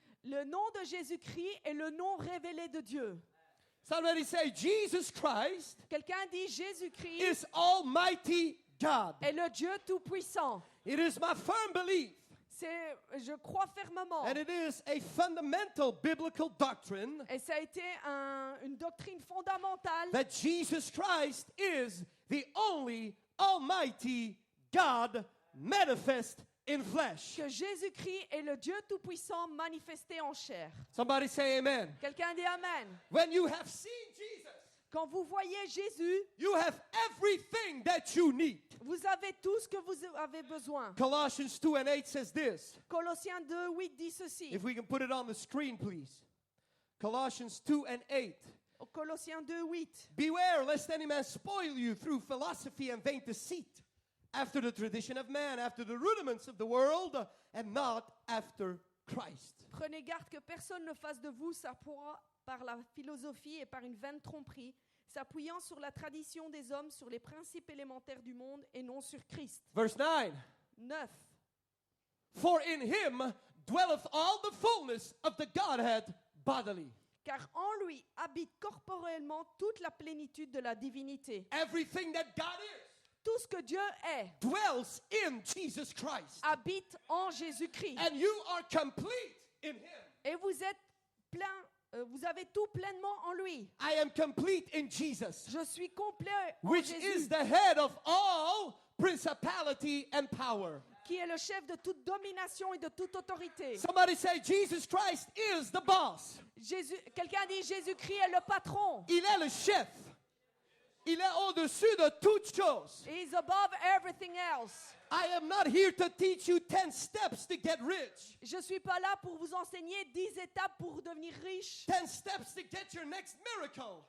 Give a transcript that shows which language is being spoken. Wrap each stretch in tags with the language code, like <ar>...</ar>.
<fr>Le nom de Jésus-Christ est le nom révélé de Dieu.</fr> <en>Somebody say, Jesus Christ</en> <fr>Quelqu'un dit Jésus-Christ</fr> <en>is Almighty God.</en> <fr>est le Dieu tout-puissant.</fr> <en>It is my firm belief,</en> <fr>Je crois fermement.</fr> <en>and it is a fundamental biblical doctrine,</en> <fr>Et ça a été une doctrine fondamentale</fr> <en>that Jesus Christ is the only Almighty God manifest in flesh.</en> <fr>que Jésus-Christ est le Dieu tout-puissant manifesté en chair.</fr> <en>Somebody say amen.</en> <fr>Quelqu'un dit Amen.</fr> <en>When you have seen Jesus,</en> <fr>Quand vous voyez Jésus,</fr> <en>you have everything that you need.</en> <fr>vous avez tout ce que vous avez besoin.</fr> <en>Colossians 2:8 says this.</en> <fr>Colossiens 2:8 dit ceci.</fr> <en>If we can put it on the screen, please. Colossians 2:8.</en> <fr>Colossiens 2:8.</fr> <en>Beware lest any man spoil you through philosophy and vain deceit, after the tradition of man, after the rudiments of the world, and not after Christ.</en> <fr>Prenez garde que personne ne fasse de vous sa proie par la philosophie et par une vaine tromperie, s'appuyant sur la tradition des hommes, sur les principes élémentaires du monde et non sur Christ.</fr> <en>Verse 9.</en> <fr>9.</fr> <en>For in him dwelleth all the fullness of the Godhead bodily.</en> <fr>Car en lui habite corporellement toute la plénitude de la divinité.</fr> <en>Everything that God is</en> <fr>Tout ce que Dieu est</fr> <en>dwells in Jesus Christ.</en> <fr>habite en Jésus-Christ.</fr> <en>And you are complete in him.</en> <fr>Et vous êtes plein, vous avez tout pleinement en lui.</fr> <en>I am complete in Jesus,</en> <fr>Je suis complet en</fr> <en>which</en> <fr>Jésus,</fr> <en>is the head of all principality and power.</en> <fr>qui est le chef de toute domination et de toute autorité.</fr> <en>Somebody say, Jesus Christ is the boss.</en> <fr>Quelqu'un dit Jésus-Christ est le patron. Il est le chef. Il est au-dessus de toutes choses.</fr> <en>He is above everything else. I am not here to teach you 10 steps to get rich.</en> <fr>Je suis pas là pour vous enseigner 10 étapes pour devenir riche,</fr> <en>10 steps to get your next miracle.</en>